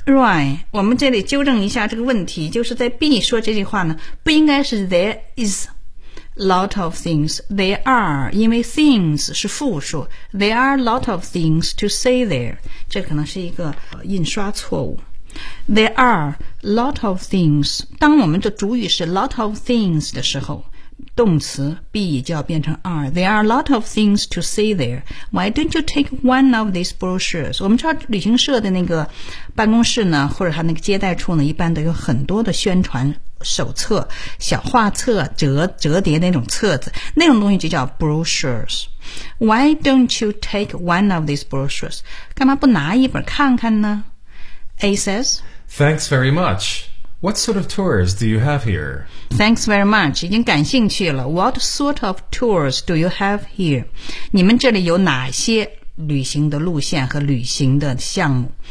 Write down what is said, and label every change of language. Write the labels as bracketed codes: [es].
[en] Right, [zh] 我们这里纠正一下这个问题就是在 B 说这句话呢不应该是 [en] there is lot of things There are [zh] 因为 [en] things [zh] 是复数 [en] There are a lot of things to see there [zh] 这可能是一个印刷错误 [en] There are lot of things. [zh] 当我们的主语是 lot of things 的时候，动词 be 就要变成 are. [en] There are lot of things to see there. Why don't you take one of these brochures? [zh] 我们知道旅行社的那个办公室呢，或者他那个接待处呢，一般都有很多的宣传手册、小画册、折叠那种册子，那种东西就叫 brochures. [en] Why don't you take one of these brochures? [zh] 干嘛不拿一本看看呢？ [en] A says, Thanks very much. What sort of tours do you have here? Thanks very much. [zh] 已经感兴趣了。 [en] What sort of tours do you have here? [zh] 你们这里有哪些旅行的路线和旅行的项目？